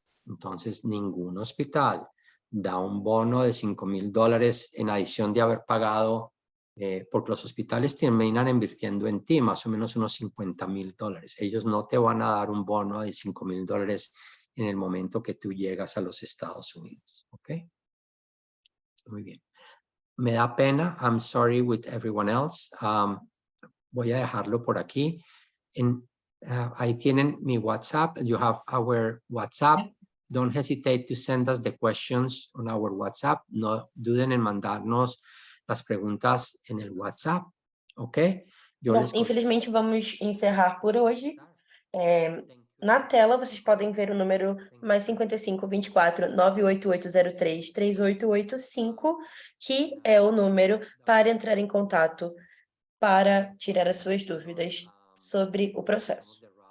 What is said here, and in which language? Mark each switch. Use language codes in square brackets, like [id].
[es] Entonces, ningún hospital da un bono de $5,000 en adición de haber pagado, porque los hospitales terminan invirtiendo en ti más o menos unos $50,000. Ellos no te van a dar un bono de $5,000 en el momento que tú llegas a los Estados Unidos. ¿Ok? Muy bien. Me da pena. [en] I'm sorry with everyone else. [es] Voy a dejarlo por aquí. Ahí tienen mi WhatsApp. [en] You have our WhatsApp. don't hesitate to send us the questions on our WhatsApp. [es] No duden en mandarnos las preguntas en el WhatsApp, ¿ok? [pt] Bom, infelizmente vamos encerrar por hoje. Na tela vocês podem ver o número mais 55 24 98803 3885, que é o número para entrar em contato para tirar as suas dúvidas sobre o processo.